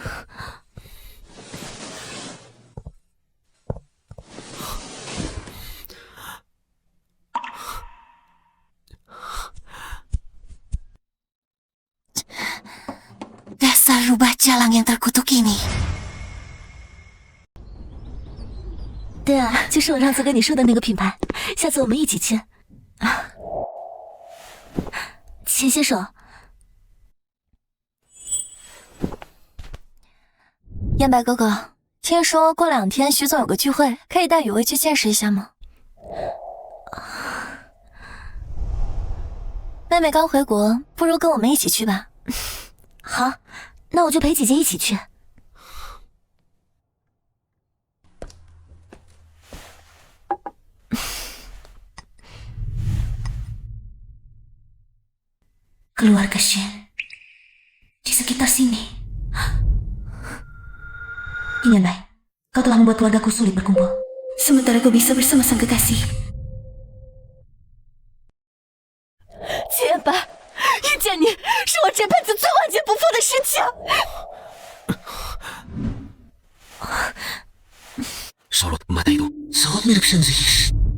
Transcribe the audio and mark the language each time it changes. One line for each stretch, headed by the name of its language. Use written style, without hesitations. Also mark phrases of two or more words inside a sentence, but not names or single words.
Indonesian: Dasar rubah jalang yang terkutuk ini.
Chinese: 对啊，就是我上次跟你说的那个品牌，下次我们一起去。请携手。燕白哥哥，听说过2天徐总有个聚会，可以带雨薇去见识一下吗？妹妹刚回国，不如跟我们一起去吧。好，那我就陪姐姐一起去。
Indonesian: Keluarga Shen di sekitar sini. Ingin baik, kau telah membuat keluargaku sulit berkumpul. Sementara kau bisa bersama sang kekasih.
Chinese: 姐吧，遇见你是我这辈子最万劫不复的事情。
Indonesian: Sorot mata itu sangat mirip Shenzi.